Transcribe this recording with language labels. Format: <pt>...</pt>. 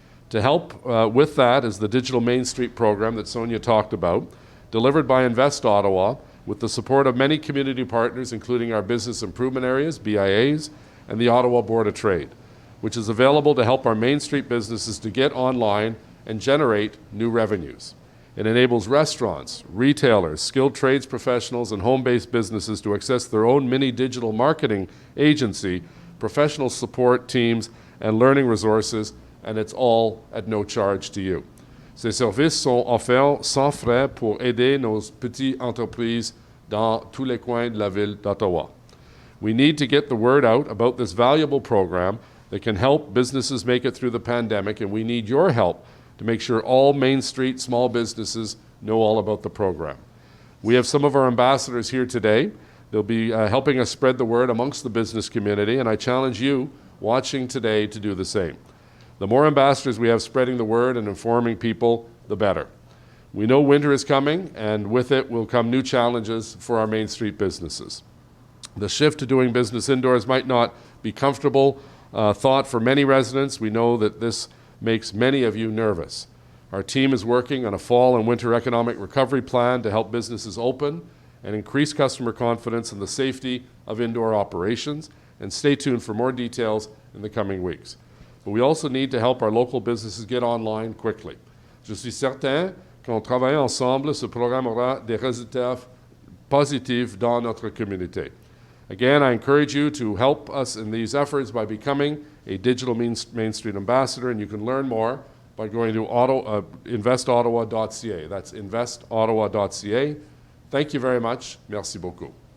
<en>To help with that is the Digital Main Street program that Sonya talked about, delivered by Invest Ottawa with the support of many community partners, including our business improvement areas, BIAs, and the Ottawa Board of Trade, which is available to help our Main Street businesses to get online and generate new revenues. It enables restaurants, retailers, skilled trades professionals, and home-based businesses to access their own mini digital marketing agency, professional support teams, and learning resources, and it's all at no charge to you.</en> <fr>Ces services sont offerts sans frais pour aider nos petites entreprises dans tous les coins de la ville d'Ottawa.</fr> <en>We need to get the word out about this valuable program that can help businesses make it through the pandemic, and we need your help to make sure all Main Street small businesses know all about the program. We have some of our ambassadors here today. They'll be helping us spread the word amongst the business community, and I challenge you watching today to do the same. The more ambassadors we have spreading the word and informing people, the better. We know winter is coming, and with it will come new challenges for our Main Street businesses. The shift to doing business indoors might not be comfortable thought for many residents. We know that this makes many of you nervous. Our team is working on a fall and winter economic recovery plan to help businesses open and increase customer confidence in the safety of indoor operations, and stay tuned for more details in the coming weeks. But we also need to help our local businesses get online quickly.</en> <fr>Je suis certain qu'en travaillant ensemble, ce programme aura des résultats positifs dans notre communauté.</fr> <en>Again, I encourage you to help us in these efforts by becoming a digital Main Street ambassador, and you can learn more by going to investottawa.ca. That's investottawa.ca. Thank you very much.</en> <fr>Merci beaucoup.</fr>